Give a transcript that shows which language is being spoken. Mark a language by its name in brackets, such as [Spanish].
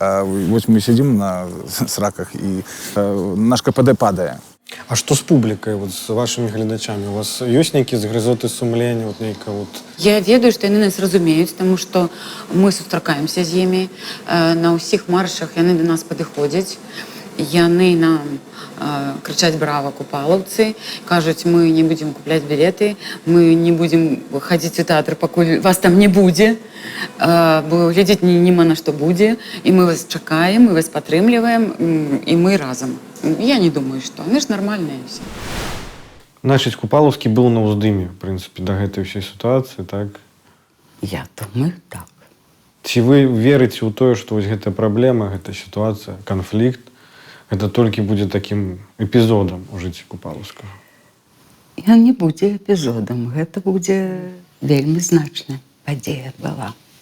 [Belarusian] А вось мы сядзім на сраках, і наш КПД падае. А што з публікай, вот, з вашымі гледачамі? У вас ёсць нейкія згрызоты сумлення? Вот, нейка, вот... Я ведаю, што яны нас разумеюць, таму што мы сустракаемся з імі. На ўсіх маршах яны да нас падыходзяць. [Russian] Яны нам кричать «Браво, купаловцы», кажуть, мы не будем куплять билеты, мы не будем ходить в театр, покуль вас там не будет, бо глядеть нема на что будет, и мы вас чакаем, мы вас падтрымліваем, и мы разом. Я не думаю, что. Они ж нормальные все. Значит, Купаловский был на уздыме, в принципе, до этой всей ситуации, так? Я думаю, так. [Belarusian] Ці вы верыце ў тое, што вось гэта праблема, гэта сітуацыя, канфлікт, гэта толькі будзе такім эпізодам у жыцці Купалаўскага? Ён не будзе эпізодам, гэта будзе вельмі значная падзея была.